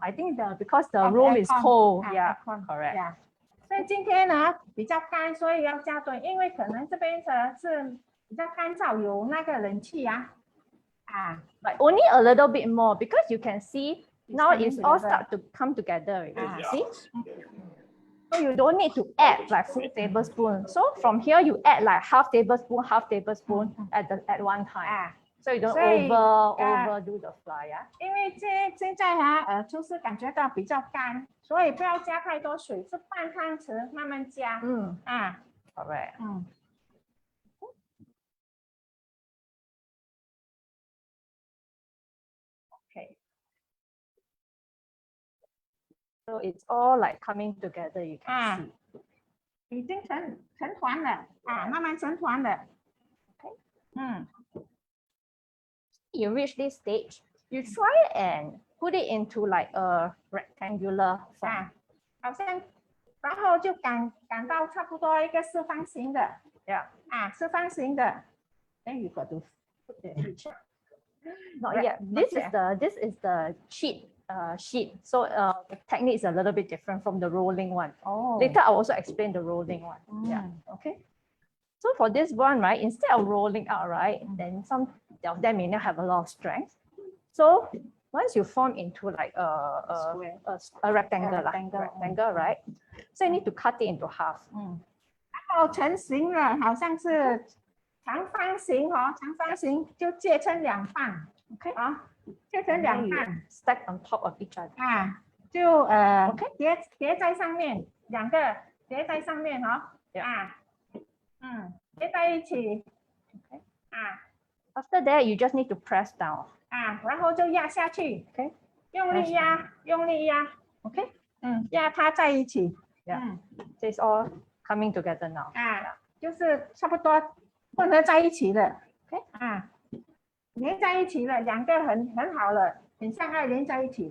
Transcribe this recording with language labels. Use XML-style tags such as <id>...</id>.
<en>I think because the room is cold. Yeah, correct.</en> <zh>所以今天呢比较干，所以要加多，因为可能这边是比较干燥，有那个冷气啊。</zh> <en>But only a little bit more because you can see now coming it's all together. start to come together already. See? So you don't need to add like full tablespoon. So from here you add like half tablespoon at one time. So you don't</en> <zh>所以</zh> <en>overdo the flour, yeah?</en> <zh>因为现在就是感觉到比较干，所以不要加太多水，是半汤匙慢慢加。</zh> <en>Correct. Okay. So it's all like coming together, you can see.</en> <zh>已经成团了慢慢成团了。</zh> <en>Okay. You reach this stage, you try and put it into like a rectangular form.</en> <zh>好像，然后就擀到差不多一个四方形的。</zh> <en>Yeah.</en> <zh>四方形的。</zh> <en>Then you got to put the picture. Not yet. This is the sheet. So the technique is a little bit different from the rolling one. Later I'll also explain the rolling one. Yeah. Okay. So for this one, right, instead of rolling out, right, then some of them may not have a lot of strength. So once you form into like a rectangle, right? So you need to cut it into half.</en> <zh>然后成型了，好像是长方形长方形就切成两半。</zh> <en>Okay.</en> <zh>切成两半</zh> <en>，stack on top of each other.</en> <zh>就叠在上面，两个叠在上面叠在一起。</zh> <en>Okay. After that, you just need to press down.</en> <zh>然后就压下去。</zh> <en>Okay.</en> <zh>用力压，用力压。</zh> <en>Okay.</en> <zh>压它在一起。</zh> <en>Yeah. So it's all coming together now.</en> <zh>就是差不多混合在一起了。</zh> <en>Okay.</en> <zh>连在一起了，两个很好了，很像爱连在一起。</zh>